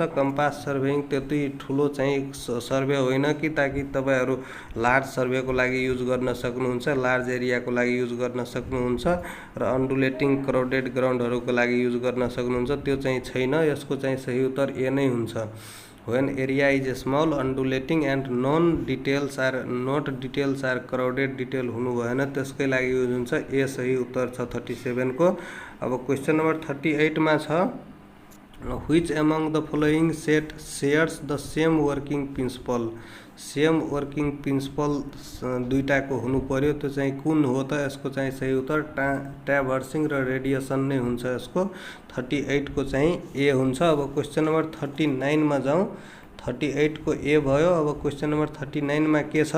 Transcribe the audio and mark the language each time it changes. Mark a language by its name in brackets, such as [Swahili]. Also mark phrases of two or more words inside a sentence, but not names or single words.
[English] compass surveying [Nepali] त्यति ठुलो चाहिँ सर्वे होइन कि ताकि तपाईहरु लार्ज सर्वेको लागि युज गर्न सक्नुहुन्छ, लार्ज एरियाको लागि युज गर्न सक्नुहुन्छ र [English] undulating crowded groundहरुको [Nepali] लागि युज गर्न सक्नुहुन्छ, त्यो चाहिँ छैन। यसको चाहिँ सही उत्तर ए नै हुन्छ। [English] When area is small, undulating and not details are crowded detail [Nepali] हुनु भएन, त्यसकै लागि युज हुन्छ। ए सही उत्तर छ 37 को। अब [English] question number 38 [Nepali] मा छ [English] which among the following set shares the same working principle। same working principle [Nepali] दुईटाको हुनु पर्यो, त्यो चाहिँ कुन हो त? यसको चाहिँ सही उत्तर ट्राभर्सिङ र रेडिएसन नै हुन्छ। यसको 38 को चाहिँ ए हुन्छ। अब [English] question number 39 [Nepali] मा जाउँ। 38 को ए भयो। अब [English] question number 39 [Nepali] मा के छ?